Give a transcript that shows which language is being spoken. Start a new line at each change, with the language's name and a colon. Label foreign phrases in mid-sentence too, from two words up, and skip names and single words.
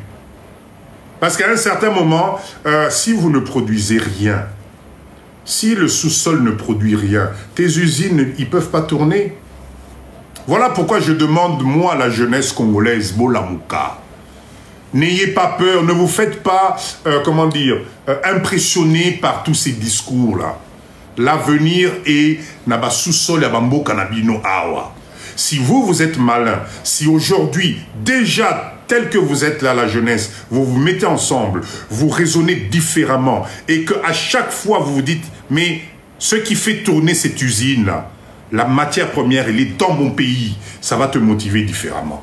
French: Parce qu'à un certain moment, si vous ne produisez rien, si le sous-sol ne produit rien, tes usines, ils ne peuvent pas tourner. Voilà pourquoi je demande, moi, à la jeunesse congolaise, Bolamouka, n'ayez pas peur, ne vous faites pas, comment dire, impressionner par tous ces discours-là. L'avenir est
Lingala: naba sous-sol ya bambo kanabino awa.
French: Si vous êtes malin, si aujourd'hui, déjà, tel que vous êtes là, la jeunesse, vous vous mettez ensemble, vous raisonnez différemment, et qu'à chaque fois, vous vous dites, mais ce qui fait tourner cette usine-là, la matière première, elle est dans mon pays, ça va te motiver différemment.